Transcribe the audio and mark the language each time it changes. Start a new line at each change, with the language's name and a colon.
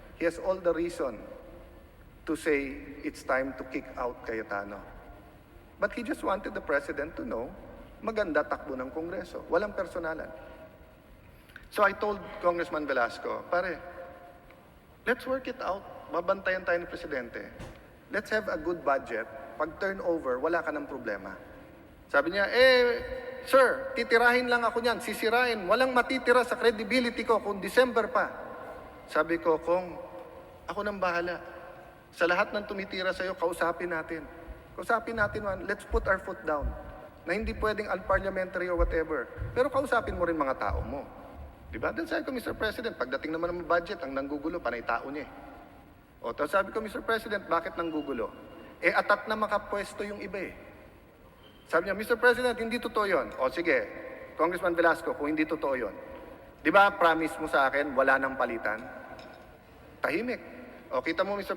English: He has all the reason to say it's time to kick out Cayetano. But he just wanted the President to know,
Filipino: maganda takbo ng Kongreso. Walang personalan.
English: So I told Congressman Velasco, pare, let's work it out.
Filipino: Babantayan tayo ni Presidente.
English: Let's have a good budget.
Filipino: Pag turnover, wala ka ng problema. Sabi niya, sir, titirahin lang ako niyan, sisirain. Walang matitira sa credibility ko kung December pa. Sabi ko, Kung, ako nang bahala. Sa lahat ng tumitira sa'yo, kausapin natin. Kausapin natin,
English: let's put our foot down.
Filipino: Na hindi pwedeng unparliamentary or whatever. Pero kausapin mo rin mga tao mo. Diba? Then sabi ko, Mr. President, pagdating naman ng budget, ang nanggugulo, panay tao niya O, tapos sabi ko, Mr. President, bakit nanggugulo? Atat na makapwesto yung iba Sabi niya, Mr. President, hindi totoo yun. O sige, Congressman Velasco, kung hindi totoo yun, di ba promise mo sa akin, wala nang palitan? Tahimik. O kita mo, Mr.